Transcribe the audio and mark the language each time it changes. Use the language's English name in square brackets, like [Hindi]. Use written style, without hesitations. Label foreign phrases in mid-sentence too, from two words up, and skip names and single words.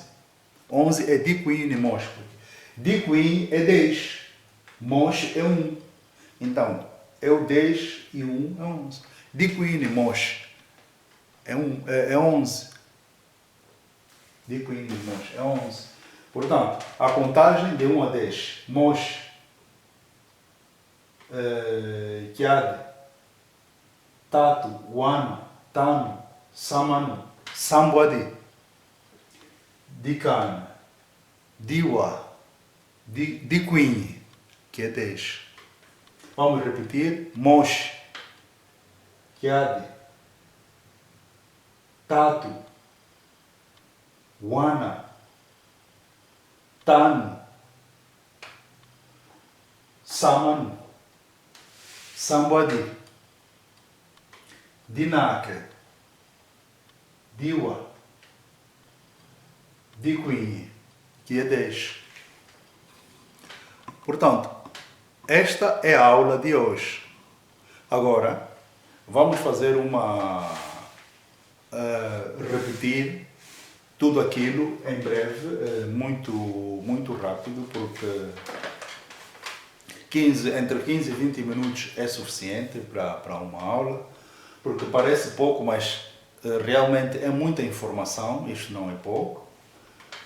[Portuguese] 11 é [Kimbundu] Diquinhe Mosh. [Portuguese] Diquinhe é 10. Mosh é 1. Então, é o 10 e 1 é 11. [Kimbundu] Diquinhe Mosh [Portuguese] é 11. [Kimbundu] Diquinhe Mosh [Portuguese] é 11. Portanto, a contagem de 1 a 10. [Kimbundu] Mosh, Kiade, Tatu, Wana, Tano, Samanu, Sambuadi, Dicana, Diwa, Diquinhe, [Portuguese] que é 10. Vamos repetir. [Kimbundu] Mosh, Kiade, Tatu, Wana, Tano, Samanu, Sambuadi, Dinake, Diwa, Diquinhe, [Portuguese] que é 10. Portanto, esta é a aula de hoje. Agora, vamos fazer repetir tudo aquilo em breve, muito rápido, porque entre 15 e 20 minutos é suficiente para uma aula, porque parece pouco, mas realmente é muita informação, isto não é pouco.